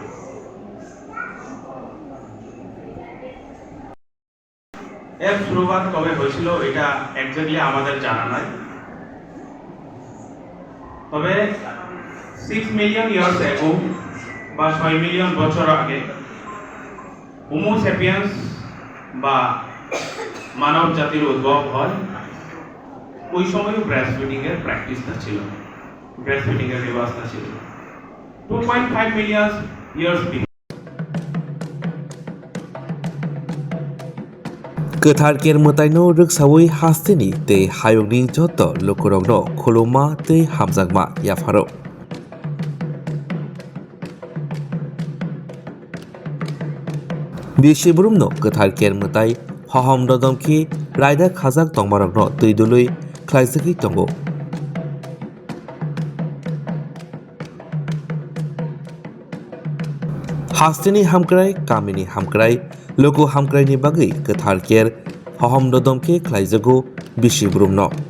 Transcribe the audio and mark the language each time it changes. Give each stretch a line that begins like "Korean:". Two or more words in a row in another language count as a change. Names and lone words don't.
Bangla: এর শুরুয়াত কবে হয়েছিল এটা একজাক্টলি আমাদের জানা নাই, তবে
English: 6 million years ago
Bangla: বা 6 মিলিয়ন বছর আগে হোমো স্যাপিয়েন্স বা মানব জাতির উদ্ভব হয়। ওই সময়
English: breast feeding practice
Bangla: ছিল,
English: breast feeding reverse
Bangla: ছিল
English: 2.5 million years
Kok Borok: गोथार केर मोताइनो रोगसावै हास्तिनि तै हायगनि जत लोकरंनो खुलुमा तै हामजागमा याफारो बिसिबुरुमनो गोथार केर मोताइ हहम ददमखि रायदा खाजाक तंमारगनो तैदुलै ख्लाइजखै तंगो हास्तिनि हामक्राय कामिनि हामक्राय लोगो हामक्रायनि बागै गोथार केर हहम ददमखे ख्लाइजगो बिसिबुरुमनो